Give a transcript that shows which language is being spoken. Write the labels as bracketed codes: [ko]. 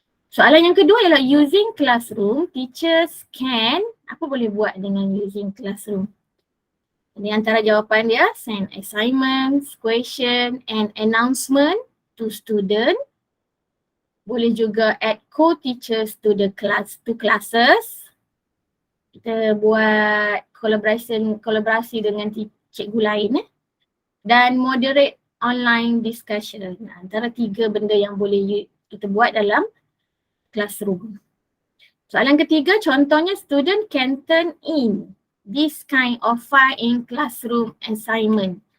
[ms] Soalan yang kedua ialah [en] using classroom, teachers can, [ms] apa boleh buat dengan [en] using classroom? [ms] Ini antara jawapan dia, [en] send assignments, question and announcement to student. [ms] Boleh juga [en] add co-teachers to the classes. [ms] Kita buat kolaborasi dengan cikgu lain dan moderate online discussion. Antara tiga benda yang boleh kita buat dalam classroom. Soalan ketiga, contohnya [en] student can turn in this kind of file in classroom assignment.